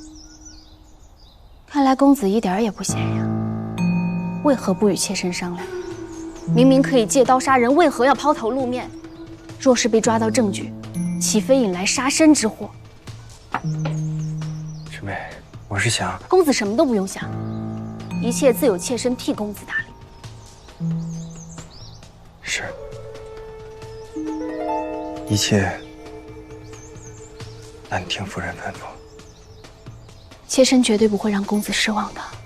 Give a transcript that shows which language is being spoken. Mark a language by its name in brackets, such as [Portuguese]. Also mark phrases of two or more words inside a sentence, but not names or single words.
[Chinese] 看來公子一點兒也不閒呀。為何不與妾身商量？明明可以借刀殺人，為何要拋頭露面？若是被抓到證據，豈非引來殺身之禍？師妹。我是想，公子什麼都不用想，一切自有妾身替公子打理。是，一切按听夫人吩咐。妾身绝对不会让公子失望的。